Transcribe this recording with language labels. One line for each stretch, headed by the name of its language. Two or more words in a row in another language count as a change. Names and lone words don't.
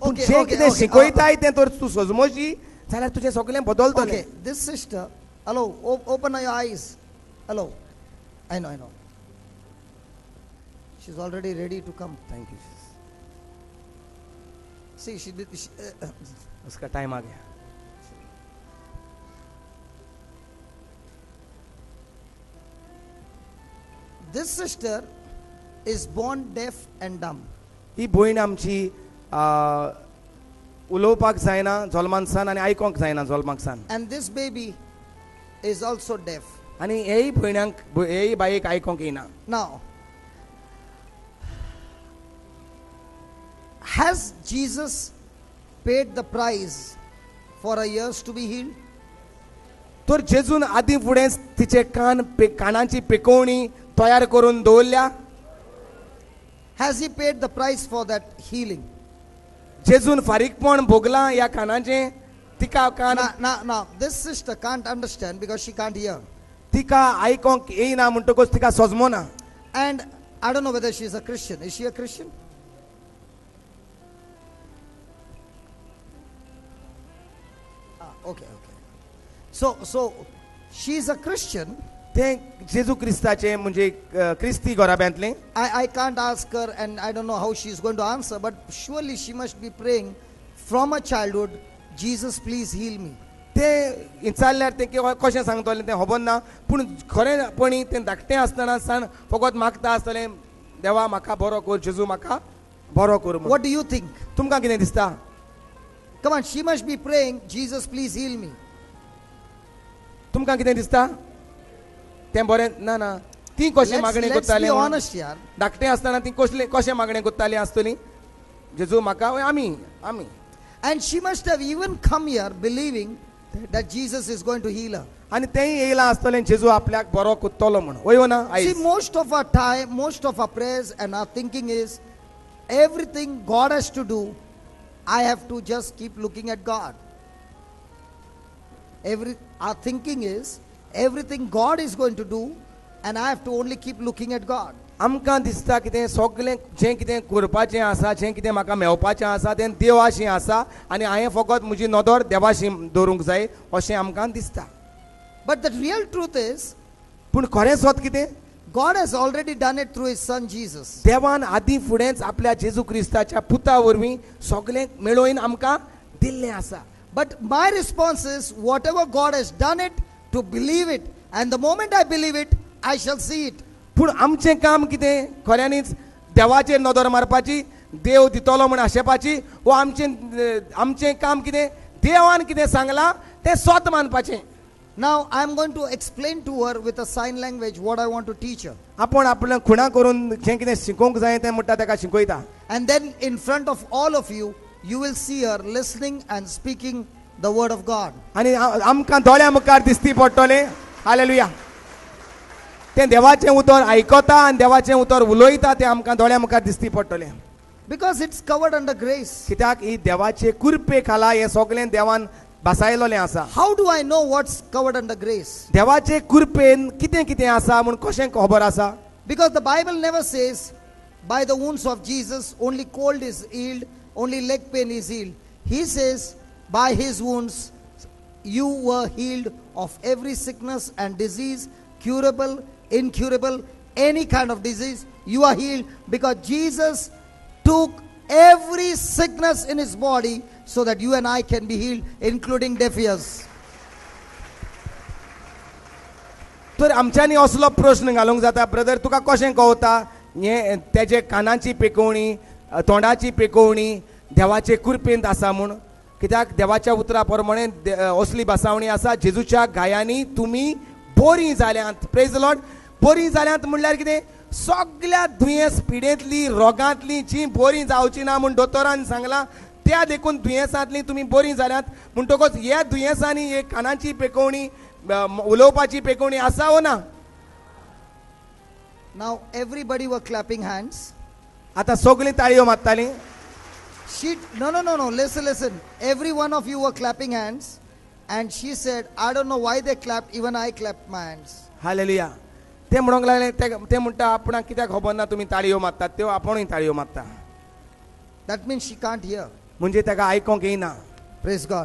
Konkani: जे कितें शिकयताय तें तर तूं सजमोशी जाल्यार तुजें सगळें बदलतलें.
English: Okay, this sister, hello, open your eyes. Hello. I know. She's already ready to come. Thank you. See, she did.
Hindi: उसका टाइम आ गया.
English: This sister is born deaf and dumb.
Konkani: ही भयण आमची उलोवपाक जायना जल्मानसान आनी आयकोंक जायना जल्माकसान.
English: And this baby is also deaf.
Konkani: आनी हेय बायेक आयकोंक येना.
English: Now, has Jesus paid the price for her ears to be healed?
Konkani: तर जेजून आदी फुडेंच तिचे कानाची पिकोवणी तयार करून दवरल्या.
English: Has he paid the price for that healing?
Konkani: जेजून फारीकपण भोगला या कानाचे. तिका कान
English: Now, this sister can't understand because she can't hear.
Konkani: तिका आयकोंक येना म्हणटकच तिका सजमोना.
English: And I don't know whether she is a Christian. Is she a Christian? Okay. So she is a Christian.
Konkani: ते जेजू क्रिस्ताचे म्हणजे क्रिस्ती घराब्यांतले.
English: I can't ask her and I don't know how she is going to answer, but surely she must be praying from her childhood, Jesus please heal me.
Konkani: ते विचारल्यार ते कशें सांगतलें तें खबर ना, पूण खरेंपणी तें धाकटें आसतना सान फकत मागता आसतलें देवा म्हाका बरो कर, जेजू म्हाका बरो कर.
English: What do you think?
Konkani: तुमकां कितें दिसता?
English: Come on, she must be praying, Jesus please heal me.
Konkani: तुमकां कितें दिसता? तें बरें ना ती कशें मागणें
English: Let's
Konkani: करताली?
English: be honest यार.
Konkani: धाकटें आसतना ती कशें मागणें करताली आसतली? जेजू म्हाका आमी.
English: And she must have even come here believing that Jesus is going to heal her.
Konkani: आनी तेंय येयलां आसतलें जेजू आपल्याक बरो करतलो म्हण. वय ना?
English: See, most of our time, most of our prayers and our thinking is everything God has to do, I have to just keep looking at God. Our thinking is everything God is going to do and I have to only keep looking at God.
Konkani: आमकां दिसता कितें सगळें जें कितें करपाचें आसा, जें कितें म्हाका मेळपाचें आसा तें देवाशी आसा आनी हांवें फकत म्हजी नदर देवाशी दवरूंक जाय अशें आमकां दिसता.
English: But the real truth is,
Konkani: पूण खरें स्वत कितें?
English: God has already done it through his son Jesus.
Konkani: देवान आदी फुडेंच आपल्या जेजू क्रिस्ताच्या पुता वरवीं सगळें मेळोवन आमकां दिल्लें आसा.
English: But my response is, whatever God has done it, to believe it. And the moment I believe it, I shall see it.
Konkani: पूण आमचें काम कितें? खऱ्यांनीच देवाचेर नदर मारपाची, देव दितलो म्हण आशेपाची, वो आमचें काम कितें? देवान कितें सांगलां तें स्वत मानपाचें.
English: Now I am going to explain to her with a sign language what I want to teach her.
Konkani: आपण आपल्या खुणा करून जें कितें शिकोवंक जाय तें म्हणटा तेका शिकयता.
English: And then in front of all of you, you will see her listening and speaking the word of God.
Konkani: आनी आमकां दोळ्या मुखार दिसती पडटलें. हालेलुया. तें देवाचें उतर आयकता आनी देवाचें उतर उलयता तें आमकां दोळ्या मुखार दिसती पडटलें.
English: Because it's covered under grace.
Konkani: कित्याक ही देवाचे कुरपे खाला हें सगळें देवान बसायलोलें आसा.
English: How do I know what's covered under grace?
Konkani: देवाचे कुरपेन कितें कितें आसा म्हूण कशें खबर आसा?
English: Because the Bible never says by the wounds of Jesus only cold is healed, only leg pain is healed. He says by his wounds you were healed of every sickness and disease, curable, incurable, any kind of disease. You are healed because Jesus took every sickness in his body so that you and I can be healed, including deaf ears.
Konkani: तर आमच्यांनी असलो प्रश्न घालूंक जाता, ब्रदर तुका कशें कळटा हें तेजे कानाची पेकोवणी, तोंडाची पेकोवणी देवाचे कुरपेंत आसा म्हूण? कित्याक देवाच्या उतरा प्रमाणे असली बसावणी आसा, जेजूच्या गायांनी तुमी बरीं जाल्यांत.
English: Praise the Lord.
Konkani: बरीं जाल्यांत म्हणल्यार कितें? सगळ्या दुयेंस पिडेंतली रोगांतली जी बरीं जावची ना म्हूण दोतोरान सांगलां त्या देखून दुयेंसांतली तुमी बरीं जाल्यांत. म्हणटकच ह्या दुयेंसांनी एक कानाची पेकोवणी, उलोवपाची पेकोवणी आसा वो ना?
English: Now everybody were clapping hands.
Konkani: आतां सगळीं ताळयो मारतालीं.
English: No. Listen. Every one of you were clapping hands. And she said, I don't know why they clapped. Even I clapped my hands.
Konkani: हालेलुया. ते म्हणूंक लागले, ते म्हणटा आपणाक कित्याक खबर ना तुमी ताळयो मारतात त्यो, आपुणूय ताळयो मारता.
English: That means she can't hear.
Konkani: म्हणजे ताका आयकोंक येना.
English: Praise God.